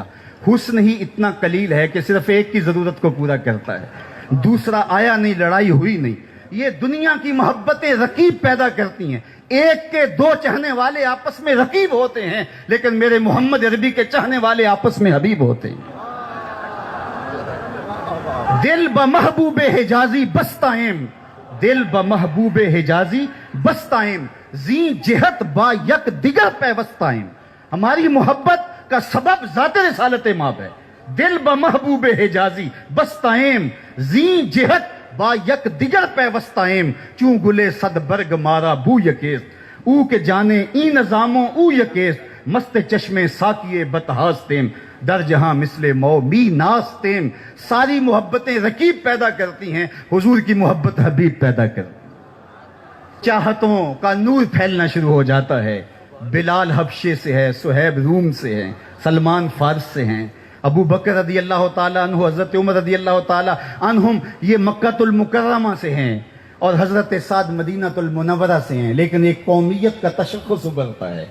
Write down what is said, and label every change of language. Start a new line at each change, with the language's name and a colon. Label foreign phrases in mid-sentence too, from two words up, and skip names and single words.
Urdu: حسن ہی اتنا قلیل ہے کہ صرف ایک کی ضرورت کو پورا کرتا ہے، دوسرا آیا نہیں، لڑائی ہوئی نہیں۔ یہ دنیا کی محبتیں رقیب پیدا کرتی ہیں، ایک کے دو چاہنے والے آپس میں رقیب ہوتے ہیں، لیکن میرے محمد عربی کے چاہنے والے آپس میں حبیب ہوتے ہیں۔
Persian: دل بمحبوب حجازی بستائم، دل بمحبوب حجازی بستائم، زی جہت با یک دیگر پیوستائم۔
Urdu: ہماری محبت کا سبب ذات رسالت مآب ہے۔
Persian: دل بمحبوب حجازی بستائم، زی جہت با یک دیگر پیوستائم، چوں گلے صد برگ مارا بو یکیست، او کے جانے ای نظاموں او یکیست، مست چشم ساکیے بتہاستیم، در جہاں مثل مو می ناستیم۔
Urdu: ساری محبتیں رقیب پیدا کرتی ہیں، حضور کی محبت حبیب پیدا کرتی ہے۔ چاہتوں کا نور پھیلنا شروع ہو جاتا ہے۔ بلال حبشے سے ہے، صہیب روم سے ہیں، سلمان فارس سے ہیں، ابو بکر
Arabic: رضی اللہ تعالیٰ عنہ،
Urdu: حضرت عمر
Arabic: رضی اللہ تعالیٰ عنہم
Urdu: یہ مکہ المکرمہ سے ہیں، اور حضرت سعد مدینہ المنورہ سے ہیں، لیکن ایک قومیت کا تشخص ابھرتا ہے۔